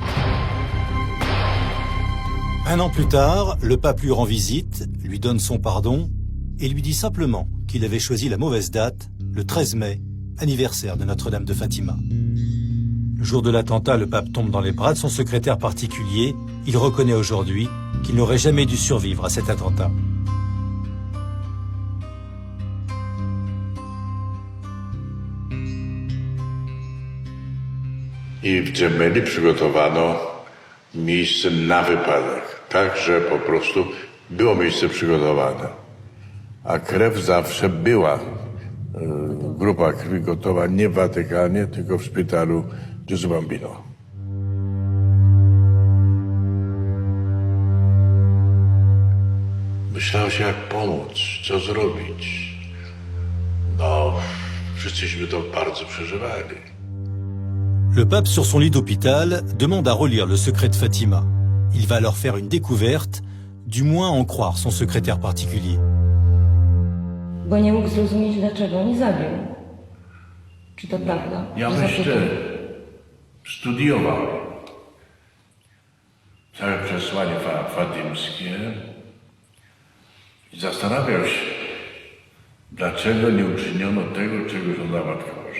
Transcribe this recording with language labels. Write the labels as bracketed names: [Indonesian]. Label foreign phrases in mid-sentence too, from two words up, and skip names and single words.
[French] Un an plus tard, le pape lui rend visite, lui donne son pardon et lui dit simplement qu'il avait choisi la mauvaise date, le 13 mai, anniversaire de Notre-Dame de Fatima. Le jour de l'attentat, le pape tombe dans les bras de son secrétaire particulier. Il reconnaît aujourd'hui qu'il n'aurait jamais dû survivre à cet attentat. [Polish] I w Gemelli przygotowano miejsce na wypadek, tak, że po prostu było miejsce przygotowane. A krew zawsze była, grupa krwi gotowa nie w Watykanie, tylko w szpitalu Gesù Bambino. Myślało się, jak pomóc, co zrobić. No, wszyscyśmy to bardzo przeżywali. [French] Le pape, sur son lit d'hôpital, demande à relire le secret de Fatima. Il va alors faire une découverte, du moins en croire son secrétaire particulier. [Polish] Bo nie mógł zrozumieć, dlaczego nie zabił. Czy to prawda? Ja myślę, studiowałem całe przesłanie fatimskie i zastanawiał się, dlaczego nie uczyniono tego, czego żądała Matka Boża.